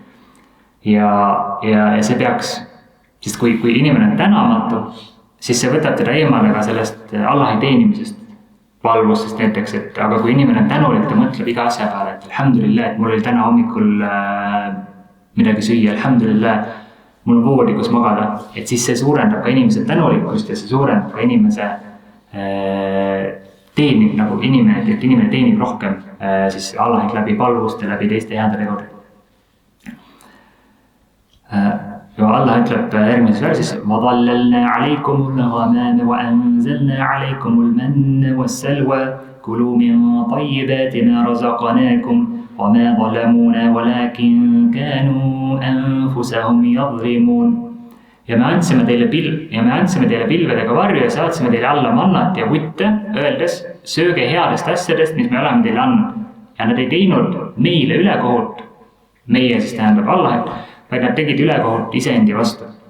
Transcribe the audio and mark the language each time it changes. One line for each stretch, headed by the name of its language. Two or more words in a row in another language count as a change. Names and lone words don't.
Estonian: Ja see peaks, sest kui inimene on tänamatu, siis see võtab teda eemale ka sellest Allahi teenimisest valvusest näiteks, et aga kui inimene on tänulik, ta mõtleb iga asja peale, et alhamdulillah, et mul oli täna hommikul midagi süüa, alhamdulillah, mul on voodi, kus magada, et siis see suurendab ka inimese tänulikkust ja see suurendab ka inimese teenib nagu inimene, et inimene teenib rohkem siis Allahit läbi palvuste, läbi teiste heade tegude. Ja Allah ütleb järgmises versis
Arabic: وَظَلَّلْنَا عَلَيْكُمُ الْغَمَامِ وَأَنزَلْنَا عَلَيْكُمُ الْمَنَّ وَالسَّلْوَى كُلُوا مِن طَيِّبَاتِ مَا رَزَقْنَاكُمْ وَمَا ظَلَمُونَا وَلَكِنْ كَانُوا أَنفُسَهُمْ يَظْلِمُونَ.
Estonian: Ja me andsime teile pilvedega varju ja saatsime teile alla mannat ja kutte, öeldes sööge headest asjadest, mis me oleme teile andnud. Ja nad ei teinud meile ülekohut, meie siis tähendab Allahit, vaid nad tegid ülekohut iseendi vastu.